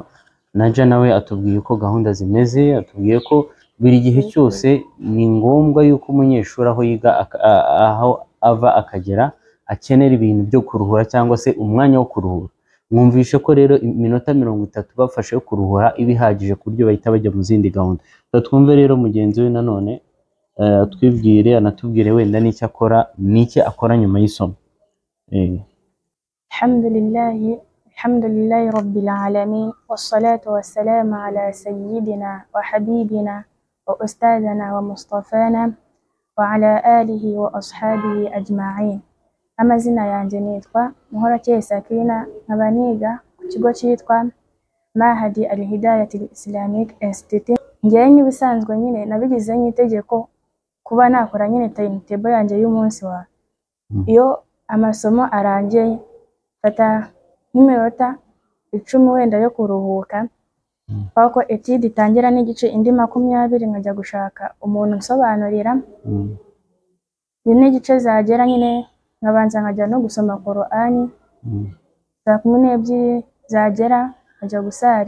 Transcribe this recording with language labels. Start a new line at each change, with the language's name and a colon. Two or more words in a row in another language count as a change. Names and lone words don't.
Kinyarwanda: Naja nawe atubwiye uko gahunda zimeze, atubwiye ko buri gihe cyose ni ngombwa yuko umunyeshuri aho yiga aho ava akagera akenera ibintu byo kuruhura cyangwa se umwanya wo kuruhura. Mwumvishe ko rero iminota 30 bafashe yo kuruhura ibihagije ku buryo bahita bajya mu zindi gahunda. Twumve rero mugenzi we nanone twibwire, anatubwire wenda n'icyo akora, n'icyo akora nyuma y'isomo.
Arabic: الحمد لله رب العالمين والصلاة والسلام على سيدنا وحبيبنا وأستاذنا ومصطفانا وعلى آله وأصحابه أجمعين.
Kinyarwanda: Amazina yanjye nitwa Muhorakeye Sakina, nkaba niga ku kigo cyitwa Mahad al-Hidayat Islamic Institute. Njyewe nk'ibisanzwe nyine nabigize nk'itegeko kuba nakora nyine timetable yanjye y'umunsi wa. Iyo amasomo arangiye fata nk'iminota 10 wenda yo kuruhuka, kuko etide itangira n'igice indi 20 nkajya gushaka umuntu nsobanurira n'igice zagera nyine nkabanza nkajya no gusoma Qur'ani, saa 12 zagera nkajya gusari.